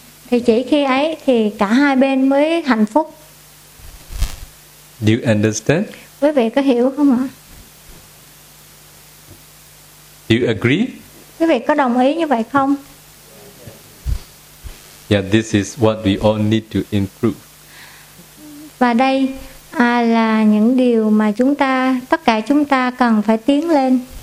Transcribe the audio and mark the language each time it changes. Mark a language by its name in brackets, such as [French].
[Vietnamese] Thì chỉ khi ấy thì cả hai bên mới hạnh phúc. [English] Do you understand? [Vietnamese] Quý vị có hiểu không ạ? [English] Do you agree? [Vietnamese] Quý vị có đồng ý như vậy không? [English] Yeah, this is what we all need to improve. [Vietnamese] Và đây là những điều mà chúng ta, tất cả chúng ta cần phải tiến lên.